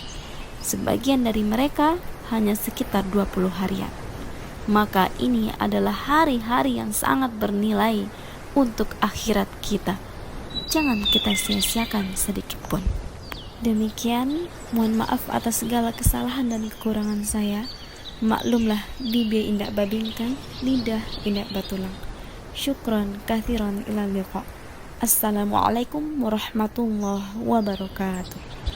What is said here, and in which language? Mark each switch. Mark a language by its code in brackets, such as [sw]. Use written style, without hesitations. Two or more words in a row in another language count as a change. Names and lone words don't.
[id] Sebagian dari mereka hanya sekitar 20 harian. Maka ini adalah hari-hari yang sangat bernilai untuk akhirat kita. Jangan kita sia-siakan sedikit pun. Demikian, mohon maaf atas segala kesalahan dan kekurangan saya. [min] Maklumlah, bibir indak babingkan, lidah indak batulang. [ar] شكرا كثيرا إلى اللقاء. السلام عليكم ورحمة الله وبركاته.